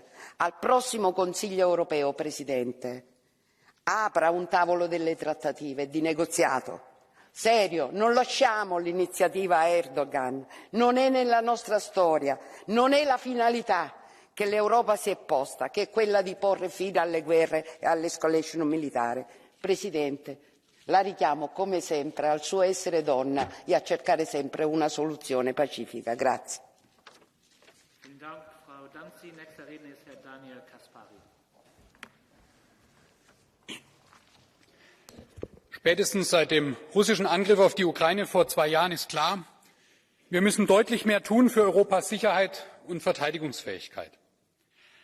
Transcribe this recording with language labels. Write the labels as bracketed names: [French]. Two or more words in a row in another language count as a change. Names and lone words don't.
[Italian] Al prossimo Consiglio europeo, Presidente, apra un tavolo delle trattative di negoziato serio, non lasciamo l'iniziativa a Erdogan, non è nella nostra storia, non è la finalità che l'Europa si è posta, che è quella di porre fine alle guerre e all'escalation militare. Presidente, la richiamo come sempre al suo essere donna e a cercare sempre una soluzione pacifica. Grazie. [German] Spätestens seit dem russischen Angriff auf die Ukraine vor 2 Jahren ist klar, wir müssen deutlich mehr tun für Europas Sicherheit und Verteidigungsfähigkeit.